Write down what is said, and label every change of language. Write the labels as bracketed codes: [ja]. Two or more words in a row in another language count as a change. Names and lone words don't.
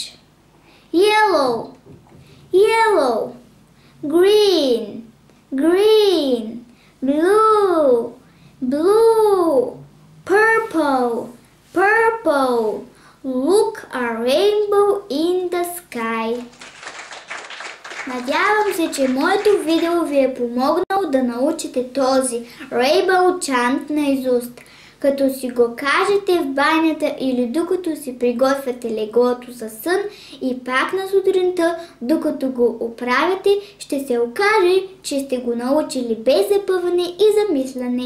[en] Yellow, yellow. Green, green. Blue, blue. Purple, purple. Look a rainbow in the sky. [bg] Надявам се, че моето видео ви е помогнало да научите този Rainbow Chant наизуст. Като си го кажете в банята или докато си приготвяте леглото за сън и пак на сутринта, докато го оправяте, ще се окаже, че сте го научили без запъване и замисляне.